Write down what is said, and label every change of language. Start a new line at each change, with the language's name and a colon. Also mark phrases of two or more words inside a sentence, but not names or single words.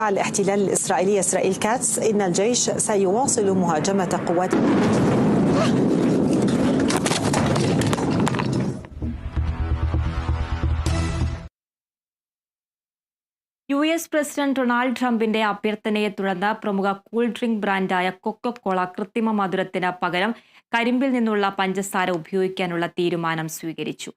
Arabic: الاحتلال الإسرائيلي إسرائيل كاتس إن الجيش سيواصل مهاجمة قوات
Malayalam: US പ്രസിഡന്റ് ഡൊണാൾഡ് ട്രംപിന്റെ അഭ്യർത്ഥനയെ തുടർന്ന് പ്രമുഖ
English: cool drink
Malayalam: ബ്രാൻഡായ കൊക്കോകോള കൃത്രിമ മധുരത്തിന് പകരം കരിമ്പിൽ നിന്നുള്ള പഞ്ചസാര ഉപയോഗിക്കാനുള്ള തീരുമാനം സ്വീകരിച്ചു.